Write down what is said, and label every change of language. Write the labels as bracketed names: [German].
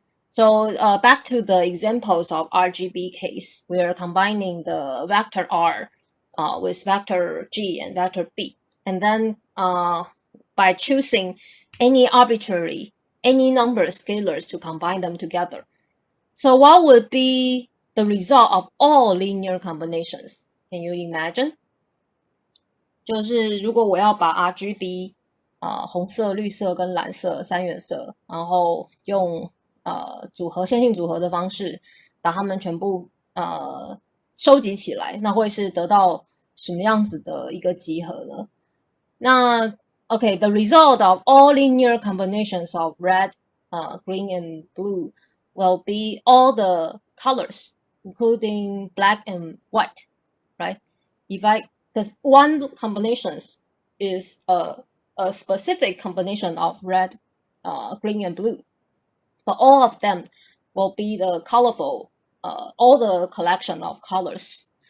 [English] So back to the examples of RGB case, we are combining the vector R with vector G and vector B. And then by choosing any number scalars to combine them together. So what would be the result of all linear combinations? Can you imagine? [Chinese] 就是如果我要把 RGB 红色、绿色跟蓝色三原色，然后用线性组合的方式把它们全部收集起来，那会是得到什么样子的一个集合呢？ [English] 那 okay, the result of all linear combinations of red, green, and blue will be all the colors, including black and white, right? Because one combination is a specific combination of red, green, and blue, but all of them will be the colorful, all the collection of colors.